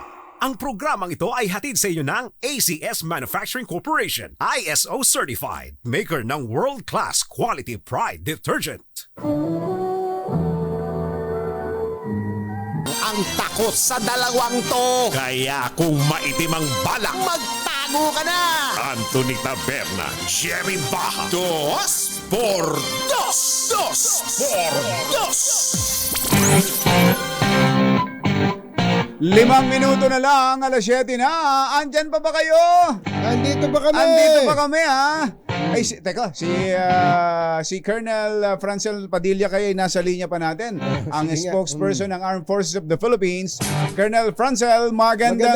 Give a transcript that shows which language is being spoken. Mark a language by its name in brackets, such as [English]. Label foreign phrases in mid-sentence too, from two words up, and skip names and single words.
[Filipino] Ang programang ito ay hatid sa inyo ng ACS Manufacturing Corporation, [English] ISO certified, [Filipino] maker ng [English] world-class quality [Filipino] Pride detergent. Ang takot sa dalawang to. Kaya kung maitim ang balak, Magtago ka na! Anthony Taberna, Jerry Baja, Dos por Dos! Dos por Dos! 5 minuto na lang, alas 7 na. Andyan pa ba kayo? Andito ba kami? Andito pa kami, ha? Ay, teka, si Colonel Francel Padilla kayo ay nasa linya pa natin. Ang Sige nga. spokesperson ng Armed Forces of the Philippines, Colonel Francel, magandang